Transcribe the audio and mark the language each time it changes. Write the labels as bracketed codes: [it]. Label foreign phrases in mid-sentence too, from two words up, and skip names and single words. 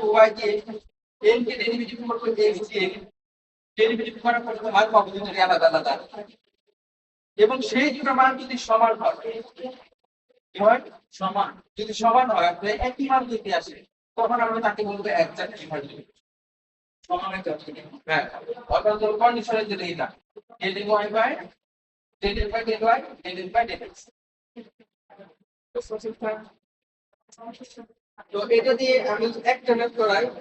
[bn] y দিয়ে n কে ডেরিভেটিভ করব x দিয়ে ডেরিভেটিভ করার পর মান পাবো দুটো আলাদা আলাদা এবং সেই দুটো মান যদি সমান হয় কি হয় সমান যদি সমান হয় তাহলে একই মান দিতে আসে তখন আমরা তাকে বলবো [en] exact differential [bn] সমান একটা হ্যাঁ অর্থাৎ ধরো কন্ডিশনের যদি এটা [en] del y by del y del by del x [bn] তো এটা দিয়ে আমি একটা ম্যাথ করাই